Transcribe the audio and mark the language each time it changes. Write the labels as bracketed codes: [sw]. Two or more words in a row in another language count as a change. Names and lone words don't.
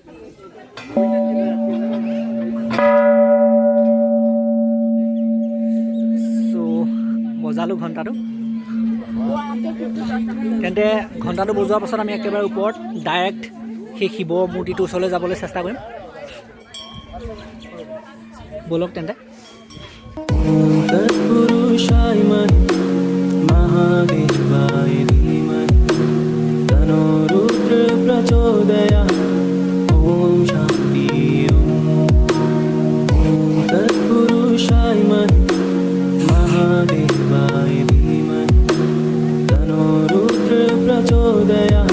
[as] চ' বজালোঁ ঘণ্টাটো। তেন্তে ঘণ্টাটো বজোৱাৰ পাছত আমি একেবাৰে ওপৰত ডাইৰেক্ট সেই শিৱ মূৰ্তিটোৰ ওচৰলৈ যাবলৈ চেষ্টা কৰিম। ব'লক তেন্তে। [sa] तत्पुरुषाय महादेवाय धीमहि तन्नो रुद्र प्रचोदयात्। ओम शांति ओम तत्पुरुषाय महादेवाय धीमहि तन्नो रुद्र प्रचोदयात्।